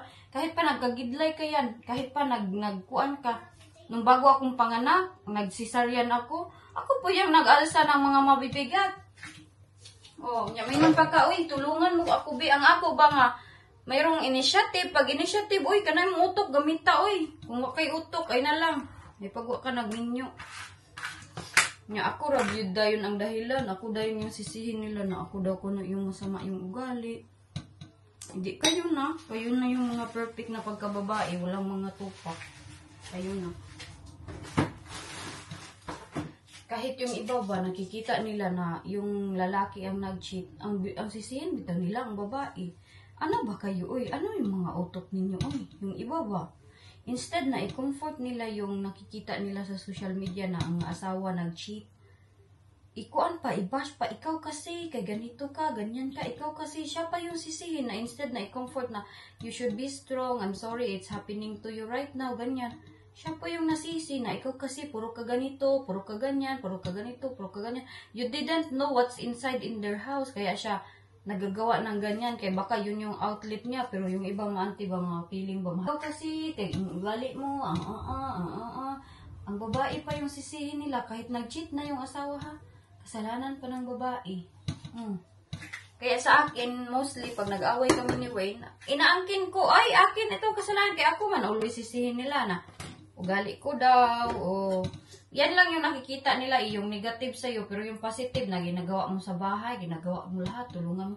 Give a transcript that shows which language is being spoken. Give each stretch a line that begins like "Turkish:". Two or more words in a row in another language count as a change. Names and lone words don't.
Filipino: Kahit pa nagkagidlay ka yan, kahit pa nagkuan ka, nung bago akong panganak, nagsisaryan ako po yung nag-alsa ng mga mabibigat. Oh, may nang pagka, uy, tulungan mo ako,
Cebuano: ang ako ba nga,
Filipino: mayroong initiative, pag initiative,
Cebuano: uy, kanay mo utok, gamita, uy, kung wakay utok, ay na lang, may pagwa ka nagminyo. Nga ako, rabyod dayon ang dahilan.
Filipino: Ako dayon yung sisihin nila na ako daw ko na yung masama yung ugali. Hindi, kayo na. Kayo na yung mga perfect na pagkababae. Walang mga tupak. Kayo na. Kahit yung iba ba, nakikita nila na yung lalaki ang nag-cheat, ang sisihin bitaw nila ang babae. Ano ba kayo, oy? Ano yung mga utok ninyo, oy? Yung iba ba? Instead na i-comfort nila yung nakikita nila sa
English: social media
Filipino: na ang asawa nag-cheat. Ikuan pa, i-bash pa, ikaw kasi, kay ganito ka, ganyan ka, ikaw kasi, siya pa yung sisihin na instead na i-comfort na,
English: you should be strong, I'm sorry, it's happening to you right now,
Filipino: ganyan. Siya pa yung nasisi na, ikaw kasi, puro ka ganito, puro ka ganyan, puro ka ganito, puro ka ganyan.
English: You didn't know what's inside in their house,
Filipino: kaya siya, nagagawa ng ganyan, kaya baka yun yung outlet niya, pero yung ibang mga auntie ba, mga feeling ba, ikaw kasi, kaya ugali mo, ang babae pa yung sisihin nila, kahit nag-cheat na yung asawa ha, kasalanan pa ng babae. Kaya sa akin, mostly, pag nag-away kami ni Wayne, inaangkin ko, ay, akin itong kasalanan, kaya ako man, always sisihin nila na, ugali ko daw, o yan lang yung nakikita nila, yung negative sa'yo, pero yung positive na ginagawa mo sa bahay, ginagawa mo lahat, tulungan mo.